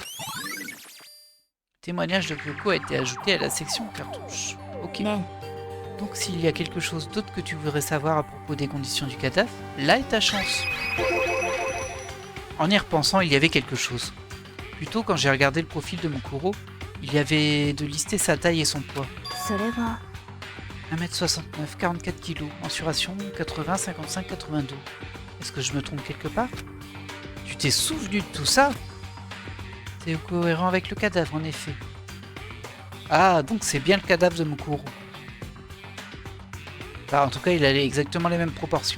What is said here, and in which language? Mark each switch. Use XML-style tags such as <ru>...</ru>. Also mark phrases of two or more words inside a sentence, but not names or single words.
<fr>Le témoignage de Kyoko a été ajouté à la section cartouche. Ok. ね Donc s'il y a quelque chose d'autre que tu voudrais savoir à propos des conditions du cadavre, là est ta chance. En y repensant, il y avait quelque chose. Plutôt quand j'ai regardé le profil de Mukuro, il y avait de lister sa taille et son poids.</fr> <ja>それは</ja> <fr>1m69, 44 kg, mensuration 80, 55, 82. Est-ce que je me trompe quelque part? Tu t'es souvenu de tout ça? C'est cohérent avec le cadavre en effet. Ah, donc c'est bien le cadavre de Mukuro. Enfin, en tout cas, il a exactement les mêmes proportions.</fr>